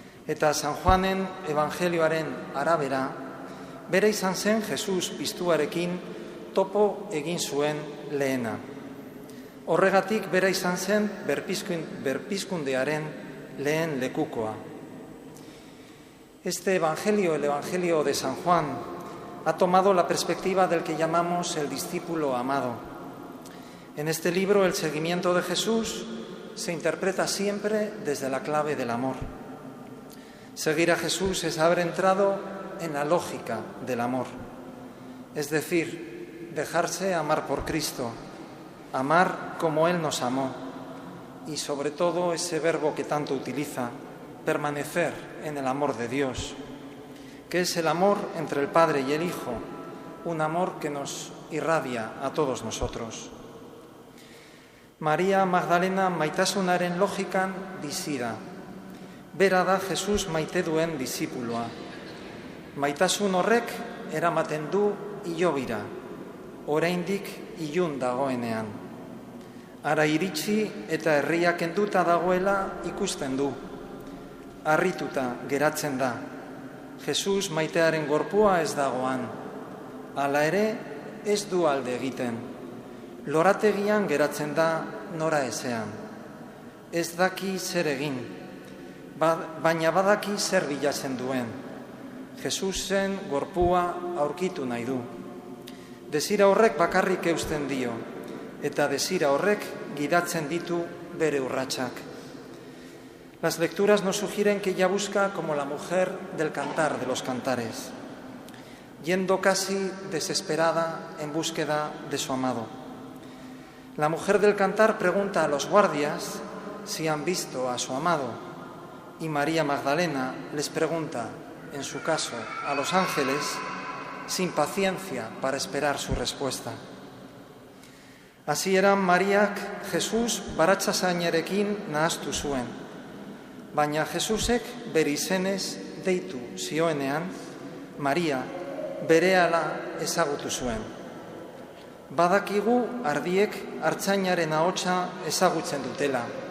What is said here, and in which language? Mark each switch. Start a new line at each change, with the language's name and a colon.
Basque: Eta San Juanen evangelioaren arabera, bere izan zen Jesus piztuarekin topo egin zuen lehena. Horregatik bera izan zen berpizkundearen lehen lekukoa.
Spanish: Este evangelio, el evangelio de San Juan, ha tomado la perspectiva del que llamamos el discípulo amado. En este libro, el seguimiento de Jesús se interpreta siempre desde la clave del amor. Seguir a Jesús es haber entrado en la lógica del amor, es decir, dejarse amar por Cristo, amar como Él nos amó y sobre todo ese verbo que tanto utiliza, permanecer en el amor de Dios, que es el amor entre el Padre y el Hijo, un amor que nos irradia a todos nosotros.
Basque: Maria Magdalena maitasunaren logikan bizi da. Bera da Jesus maite duen disipuloa. Maitasun horrek eramaten du ilobira, oraindik ilun dagoenean. Ara iritsi eta herria kenduta dagoela ikusten du. Harrituta geratzen da. Jesus maitearen gorpua ez dagoan. Hala ere, ez du alde egiten. Lorategian geratzen da nora ezean. Ez daki zer egin, baina badaki zer bilatzen duen. Jesusen gorpua aurkitu nahi du. Desira horrek bakarrik eusten dio, eta desira horrek gidatzen ditu bere urratsak.
Spanish: Las lecturas nos sugieren que ella busca como la mujer del Cantar de los Cantares, yendo casi desesperada en búsqueda de su amado. La mujer del Cantar pregunta a los guardias si han visto a su amado y María Magdalena les pregunta, en su caso, a los ángeles, sin paciencia para esperar su respuesta. Así eran
Basque: Mariak Jesus baratzasainarekin nahastu zuen, baina Jesusek bere izenez deitu zioenean, Maria berehala ezagutu zuen. Badakigu ardiek artzainaren ahotsa ezagutzen dutela.